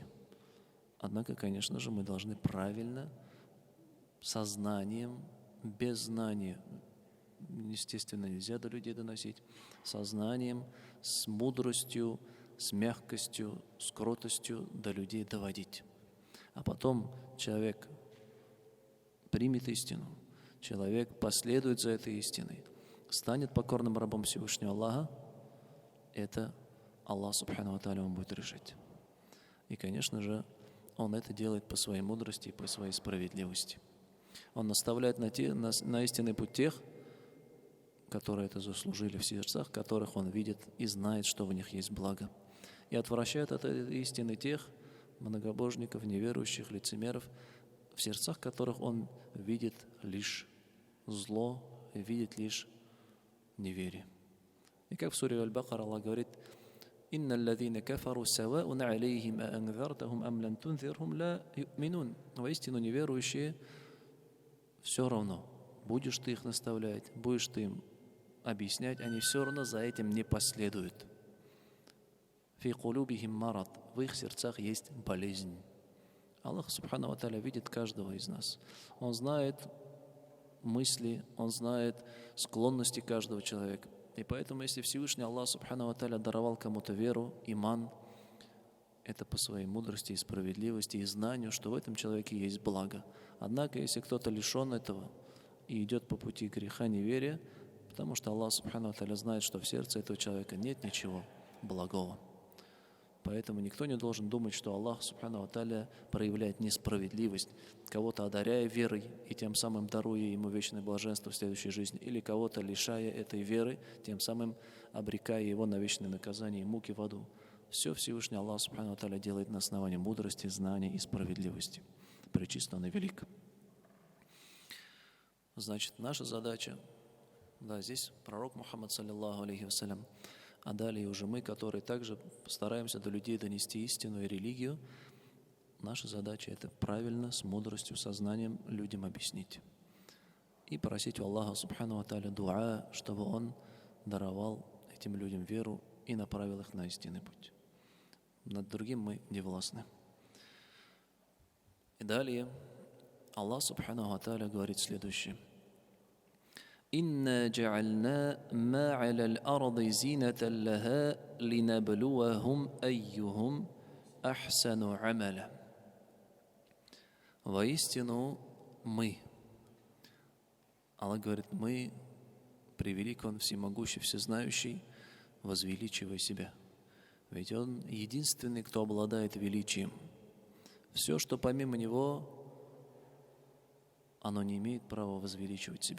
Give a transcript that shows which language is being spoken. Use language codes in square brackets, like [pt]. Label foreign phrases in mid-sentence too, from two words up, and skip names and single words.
[ru] Однако, конечно же, мы должны правильно, сознанием, без знания, естественно, нельзя до людей доносить, сознанием, с мудростью, с мягкостью, с кротостью до людей доводить. А потом человек примет истину, человек последует за этой истиной, станет покорным рабом Всевышнего Аллаха, это Аллах, [ar] سبحانه وتعالى, [ru] он будет решать. И, конечно же, он это делает по своей мудрости и по своей справедливости. Он наставляет на истинный путь тех, которые это заслужили в сердцах, которых он видит и знает, что в них есть благо. И отвращает от этой истины тех многобожников, неверующих, лицемеров, в сердцах которых он видит лишь зло, видит лишь неверие. И как в суре Аль-Бакара Аллах говорит: [ar] «إن الذين كفروا سواء عليهم أأنذرتهم أم لم تنذرهم لا يؤمنون». [ru] Воистину неверующие все равно, будешь ты их наставлять, будешь ты им объяснять, они все равно за этим не последуют. [ar] «في قلوبهم مرض», [ru] в их сердцах есть болезнь. [ar] Аллах, سبحانه وتعالى, [ru] видит каждого из нас. Он знает мысли, Он знает склонности каждого человека. И поэтому, если Всевышний Аллах, [ar] سبحانه وتعالى, [ru] даровал кому-то веру, иман, это по своей мудрости и справедливости и знанию, что в этом человеке есть благо. Однако, если кто-то лишен этого и идет по пути греха, неверия, потому что Аллах, [ar] سبحانه وتعالى, [ru] знает, что в сердце этого человека нет ничего благого. Поэтому никто не должен думать, что Аллах, [ar] سبحانه وتعالى, [ru] проявляет несправедливость, кого-то одаряя верой и тем самым даруя ему вечное блаженство в следующей жизни, или кого-то лишая этой веры, тем самым обрекая его на вечное наказание и муки в аду. Все Всевышний Аллах, [ar] سبحانه وتعالى, [ru] делает на основании мудрости, знания и справедливости. Пречист Он и велик. Значит, наша задача, да, здесь пророк Мухаммад, [ar] صلى الله عليه وسلم, [ru] а далее уже мы, которые также стараемся до людей донести истину и религию, наша задача – это правильно, с мудростью, сознанием людям объяснить. И просить у Аллаха, [ar] سبحانه وتعالى, [ru] дуа, чтобы Он даровал этим людям веру и направил их на истинный путь. Над другим мы не властны. И далее Аллах [ar] سبحانه وتعالى [ru] говорит следующее. [ar] «إنا جعلنا ما على الأرض زينة لها لنبلوهم أيهم أحسن عملا». [ru] Воистину мы, Аллах говорит, мы, превелик Он всемогущий, всезнающий, возвеличивая себя. Ведь Он единственный, кто обладает величием. Все, что помимо Него, оно не имеет права возвеличивать себя.